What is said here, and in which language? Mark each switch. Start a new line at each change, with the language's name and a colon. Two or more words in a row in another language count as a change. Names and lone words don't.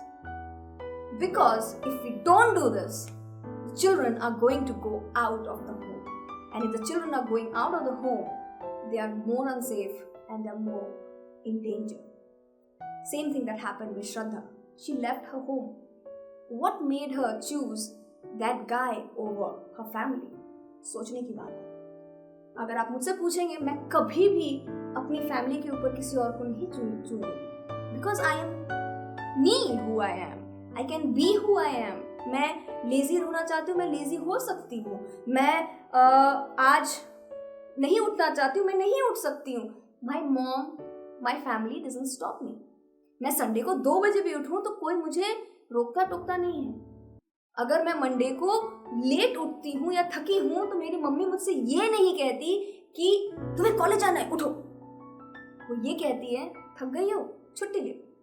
English: Because if we don't do this, the children are going to go out of the home. And if the children are going out of the home, they are more unsafe and they are more in danger. Same thing that happened with Shraddha. She left her home. What made her choose that guy over her family?
Hindi: सोचने की बात है। अगर आप मुझसे पूछेंगे, मैं कभी भी अपनी फैमिली के ऊपर किसी और को नहीं चूनूंगी।
English: Because I am me who I am. I can be who I am.
Hindi: मैं लेजी होना चाहती हूँ, मैं लेजी हो सकती हूँ। मैं आज नहीं उठना चाहती हूँ, मैं नहीं उठ सकती हूँ।
English: My mom, my family doesn't stop me.
Hindi: मैं संडे को 2 बजे भी उठूँ तो कोई मुझे रोकता टोकता नहीं है। अगर मैं मंडे को लेट उठती हूँ या थकी हूँ तो मेरी मम्मी मुझसे ये नहीं कहती कि तुम्हें कॉलेज जाना है, उठो। वो ये कहती है थक गई हो, छुट्टी ले।